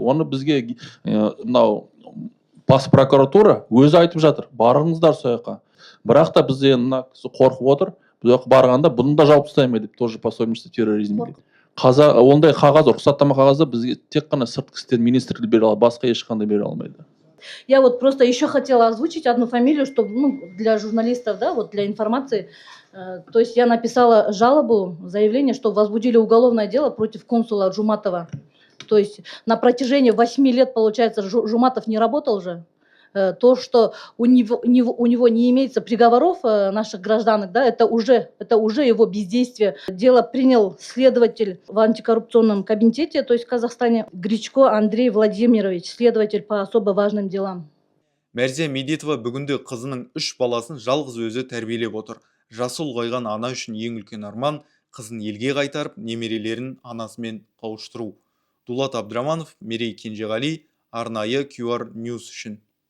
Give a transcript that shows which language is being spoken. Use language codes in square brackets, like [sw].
[kk] Оны бізге мынау бас прокуратура өзі айтып жатыр, барыңыздар сол жаққа. Бірақ та бізде мына кісі қорқып отыр. Бұл жаққа барғанда бұны да жауып тастаймын деп, [ru] тоже пособничество [kk] терроризмге. Ондай қағаз, рұқсаттама қағазды бізге тек қана сыртқы істер министрлігі бере алады, басқа ешқандай бере алмайды. [ru] Я вот просто еще хотела озвучить одну фамилию, чтобы, ну, для журналистов, да, вот для информации. То есть я написала жалобу, заявление, что возбудили уголовное дело против консула Жуматова. То есть на протяжении 8 лет, получается, Жуматов не работал же. То, что у него не имеется приговоров наших граждан, да, это уже его бездействие. Дело принял следователь в антикоррупционном комитете, то есть в Казахстане, Гречко Андрей Владимирович, следователь по особо важным делам. [kk] Мәрзия Медетова бүгінде қызының 3 баласын жалғыз өзі тәрбиелеп отыр. Жасы ұлғайған ана үшін ең үлкен арман қызын елге қайтарып, немерелерін анасымен қауыштыру. Дулат Абдраманов, Мерей Кенжеғали, арнайы QR News үшін.